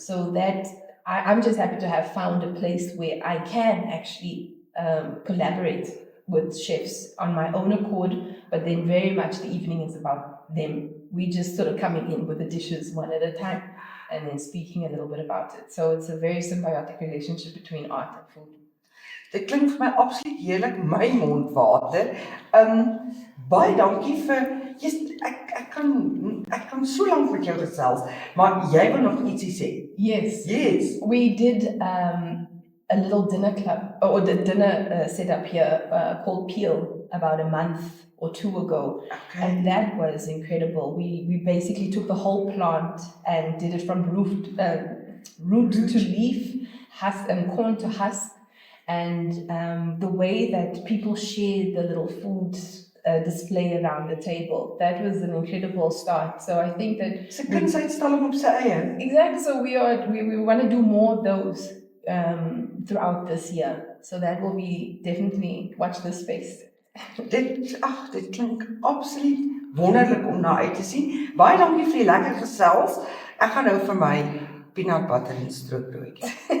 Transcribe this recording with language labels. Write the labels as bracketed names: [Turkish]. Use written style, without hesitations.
[English] So that I'm just happy to have found a place where I can actually collaborate with chefs on my own accord, but then very much the evening is about them. We just sort of coming in with the dishes one at a time and then speaking a little bit about it. So it's a very symbiotic relationship between art and food. [Afrikaans] Dit klink vir my absoluut heerlik, my mond water. Baie dankie vir ek kan so lank met jou gesels, maar jy wil nog ietsie sê. [English] Yes. We did a little dinner club, or the dinner set up here called Peel about a month or two ago. Okay. And that was incredible. We basically took the whole plant and did it from root to leaf, husk and corn to husk. And the way that people shared the little food display around the table, that was an incredible start. So I think that [Afrikaans] It's a kunsuitstalling op sy eie. [English] exactly. So we want to do more of those throughout this year. So that will be definitely watch this space. [Afrikaans] Dit klink absoluut wonderlik om na uit te sien. Baie dankie vir die lekker gesels. Ek gaan nou vir my peanut butter en stroopbroodjie.